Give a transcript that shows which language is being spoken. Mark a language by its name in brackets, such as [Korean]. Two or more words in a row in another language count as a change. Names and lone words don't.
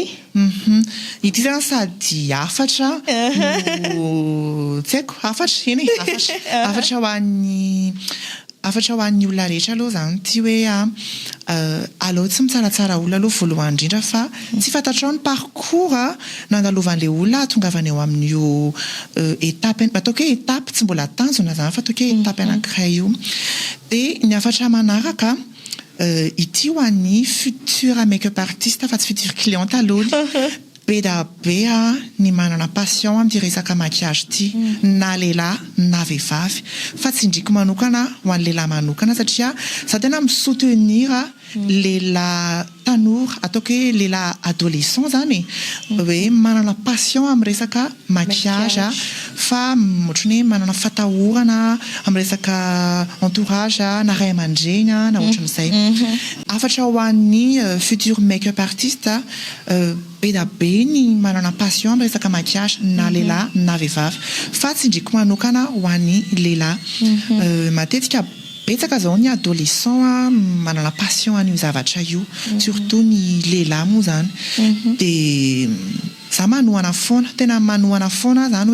[Malagasy] ity zany sady afatra tsy haiko afatra eny afatra ho an'ny olona rehetra aloha zany ty hoe aloha tsy mitsaratsara olona aloha voalohany indrindra fa tsy fantatrao ny parcours nandalovan'le olona tongavany eo amin'io étape ataoko hoe étape tsy mbola tanjona zany fa ataoko hoe étape anankiray io de ny afatra manaraka ity ho an'ny futur make-up artiste fa tsy [French] futur cliente [Malagasy] aloha be da be ny manana passion amin'ity resaka maquillage ity na lehilahy na vehivavy fa tsy indriko manokana ho an'ny lehilahy manokana satria za tena misoutenir lehilahy tanora ataoko hoe lehilahy adolescent zany hoe manana passion amin'ny resaka maquillage fa ohatrany hoe manana fatahorana amin'ny resaka entourage na ray aman-dreny na ohatran'izay afatra ho an'ny futur make-up artiste be da be ny manana passion amin'ny resaka maquillage na lehilahy na vehivavy fa tsy indriko manokana ho an'ny lehilahy matetika betsaka zao ny adolescent manana passion an'io zavatra io surtout ny lehilahy moa zany de za manohana foana tena manohana foana zany